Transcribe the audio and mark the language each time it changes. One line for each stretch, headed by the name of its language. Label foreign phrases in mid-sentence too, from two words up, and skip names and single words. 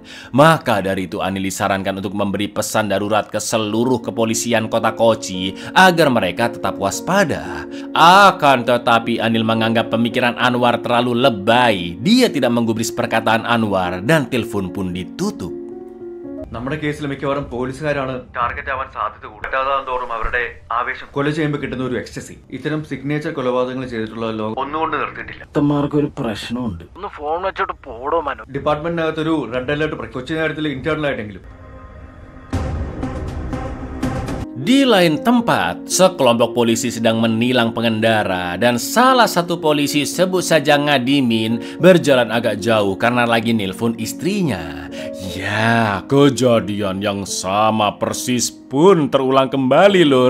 Indonesian: Maka dari itu Anil disarankan untuk memberi pesan darurat ke seluruh kepolisian kota Kochi agar mereka tetap waspada. Akan tetapi Anil menganggap pemikiran Anwar terlalu lebay. Dia tidak menggubris perkataan Anwar dan telepon pun ditutup.
Malayalam: നമ്മുടെ കേസിൽ മിക്കവാറും പോലീസുകാരാണ് ടാർഗറ്റ് ആവാൻ സാധ്യത കൂടുതലാകും തോറും അവരുടെ ആവേശം കൊല ചെയ്യുമ്പോൾ കിട്ടുന്ന ഒരു എക്സ്റ്റസി ഇത്തരം സിഗ്നേച്ചർ കൊലപാതകങ്ങൾ ചെയ്തിട്ടുള്ള ലോകം ഒന്നുകൊണ്ട് നിർത്തിയിട്ടില്ല. ഒരു പ്രശ്നമുണ്ട്. ഒന്ന് ഫോൺ വെച്ചോട്ട് പോടോ മനോ. ഡിപ്പാർട്ട്മെന്റിനകത്ത് ഒരു
English: red alert
Malayalam: കൊച്ചി കാര്യത്തിൽ ഇന്റേണൽ ആയിട്ടെങ്കിലും.
Indonesian: Di lain tempat, sekelompok polisi sedang menilang pengendara dan salah satu polisi, sebut saja Ngadimin, berjalan agak jauh karena lagi nelpon istrinya. Ya, kejadian yang sama persis pun terulang kembali, Lur.